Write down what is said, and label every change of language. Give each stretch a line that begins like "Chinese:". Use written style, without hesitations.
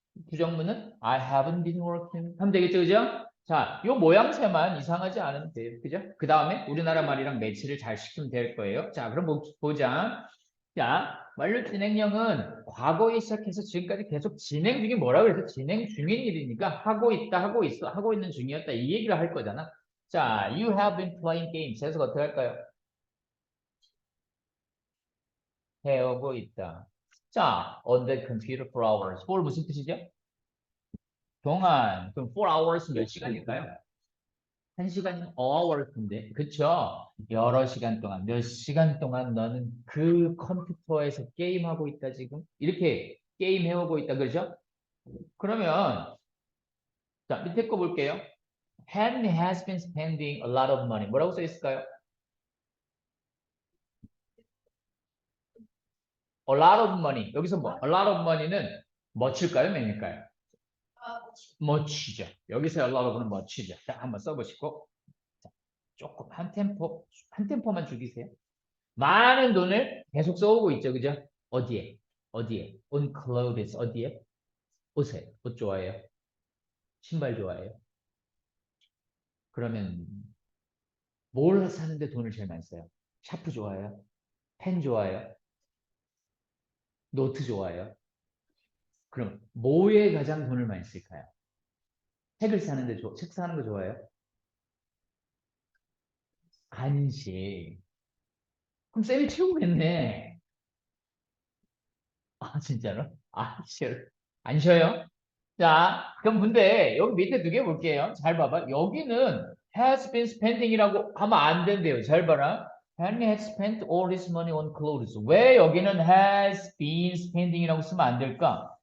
Korean: 부정문은
English: I haven't been working
Korean: 하면 되겠죠, 그죠? 자, 요 모양새만 이상하지 않으면 돼요, 그죠? 그 다음에 우리나라 말이랑 매치를 잘 시키면 될 거예요. 자, 그럼 보자. 자, 완료 진행형은 과거에 시작해서 지금까지 계속 진행 중이 뭐라 그래서 진행 중인 일이니까 하고 있다, 하고 있어, 하고 있는 중이었다 이 얘기를 할 거잖아.
English: 자, you have been playing games.
Korean: 해서 어떻게 할까요? 해오고 있다.
English: 자, on the computer for hours.
Korean: for 무슨 뜻이죠? 동안. 그럼 4 hours 몇 시간일까요? 1시간이면 hours인데. 그쵸? 여러 시간 동안, 몇 시간 동안 너는 그 컴퓨터에서 게임하고 있다, 지금? 이렇게 게임해오고 있다, 그죠? 그러면, 자, 밑에 거 볼게요.
English: Henry has been spending a lot of money.
Korean: 뭐라고 써 있을까요?
English: A lot of money.
Korean: 여기서 뭐?
English: A lot of money
Korean: 는 much일까요? many일까요? much죠. 여기서 a lot of는 much죠. 자, 한번 써보시고. 조금 한 템포만 죽이세요. 많은 돈을 계속 써오고 있죠. 그죠? 어디에? 어디에?
English: On clothes.
Korean: 어디에? 옷에. 옷 좋아해요? 신발 좋아해요? 그러면 뭘 사는데 돈을 제일 많이 써요? 샤프 좋아해요? 펜 좋아해요? 노트 좋아해요? 그럼 뭐에 가장 돈을 많이 쓸까요? 책 사는 거 좋아해요? 간식. 그럼 쌤이 최고겠네. 아, 진짜로? 아, 싫어. 안 쉬어요? 자, 그럼 근데 여기 밑에 두 개 볼게요. 잘 봐봐. 여기는
English: has been spending
Korean: 이라고 하면 안 된대요. 잘 봐라.
English: Henry has spent all his money on clothes.
Korean: 왜 여기는
English: has been spending
Korean: 이라고 쓰면 안 될까?